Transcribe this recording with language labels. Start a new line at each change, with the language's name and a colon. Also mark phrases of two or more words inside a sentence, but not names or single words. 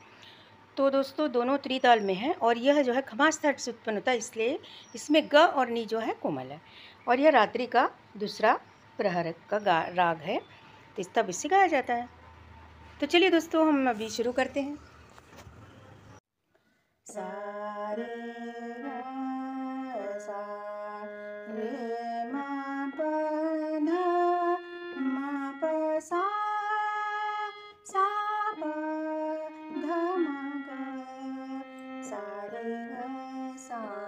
Hindi: तो दोस्तों दोनों त्रिताल में है और यह जो है खमास तट से उत्पन्न होता है, इसलिए इसमें ग और नी जो है कोमल है। और यह रात्रि का दूसरा प्रहर का राग है, तो इस तब इससे गाया जाता है। तो चलिए दोस्तों हम अभी शुरू करते हैं। सा रे ग सा रे म प ध म प सा प ध म ग सा रे ग सा